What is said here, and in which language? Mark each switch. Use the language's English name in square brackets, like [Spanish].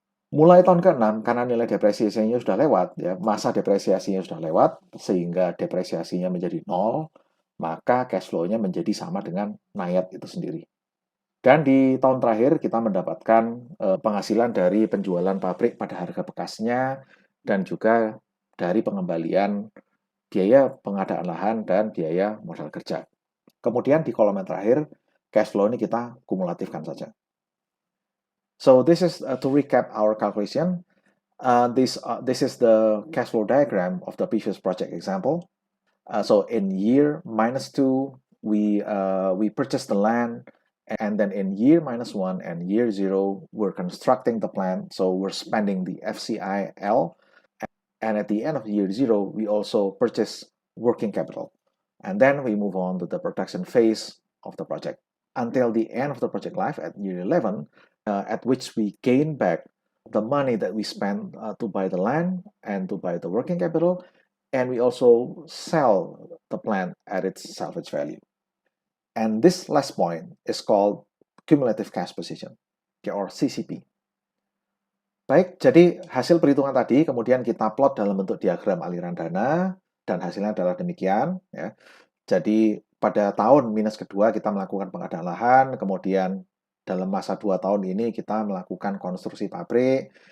[Indonesian] Mulai tahun ke-6, karena nilai depresiasinya sudah lewat, ya, masa depresiasinya sudah lewat, sehingga depresiasinya menjadi 0, maka cash flow-nya menjadi sama dengan NAIAT itu sendiri. Dan di tahun terakhir kita mendapatkan penghasilan dari penjualan pabrik pada harga bekasnya dan juga dari pengembalian biaya pengadaan lahan dan biaya modal kerja. Kemudian di kolom yang terakhir, cash flow ini kita kumulatifkan saja. [English] So this is to recap our calculation. This is the cash flow diagram of the previous project example. So in year -2, we purchased the land. And then in year -1 and year 0, we're constructing the plant, so we're spending the FCIL. And at the end of year 0, we also purchase working capital. And then we move on to the production phase of the project until the end of the project life at year 11, at which we gain back the money that we spent to buy the land and to buy the working capital, and we also sell the plant at its salvage value. And this last point is called cumulative cash position, or CCP. [Indonesian] Baik, jadi hasil perhitungan tadi kemudian kita plot dalam bentuk diagram aliran dana, dan hasilnya adalah demikian. Ya. Jadi pada tahun minus kedua kita melakukan pengadaan lahan, kemudian dalam masa 2 tahun ini kita melakukan konstruksi pabrik,